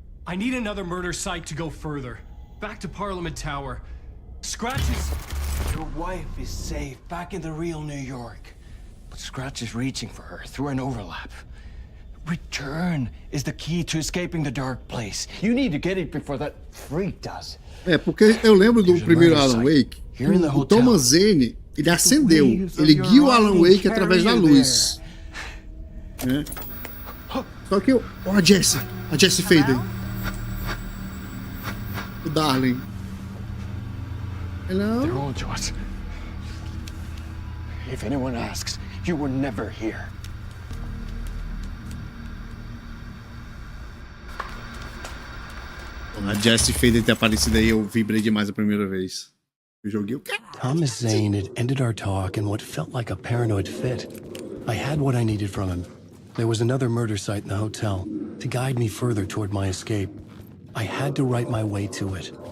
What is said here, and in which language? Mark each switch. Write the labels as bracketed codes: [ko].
[en] I need another murder site to go further. Back to Parliament Tower. Scratch is... Your wife is safe, back in the real New York. But Scratch is reaching for her through an overlap. Return is the key to escaping the dark place. You need to get it before that freak does. [pt] É, porque eu lembro do primeiro Alan Wake, o Thomas Zane, ele acendeu, ele guia o Alan Wake através da luz. É. Só que ó a Jessie Faden. O Darling. Hello? [en] They're on to us. If anyone asks, you were never here. [pt] A Jessie Faden ter aparecido aí, eu vibrei demais a primeira vez. Eu joguei o quê? [en] Thomas Zane had ended our talk in what felt like a paranoid fit. I had what I needed from him. There was another murder site in the hotel to guide me further toward my escape. I had to write my way to it.